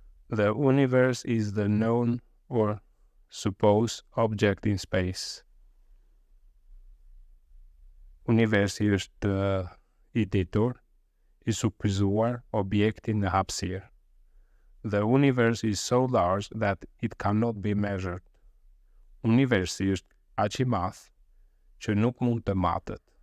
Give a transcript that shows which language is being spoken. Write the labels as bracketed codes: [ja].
[en] The universe is the known or supposed object in space. [sq] Universi është i ditur, i surprizuar objekti në hapësirë. [en] The universe is so large that it cannot be measured. [sq] Universi është aq i madh që nuk mund të matet.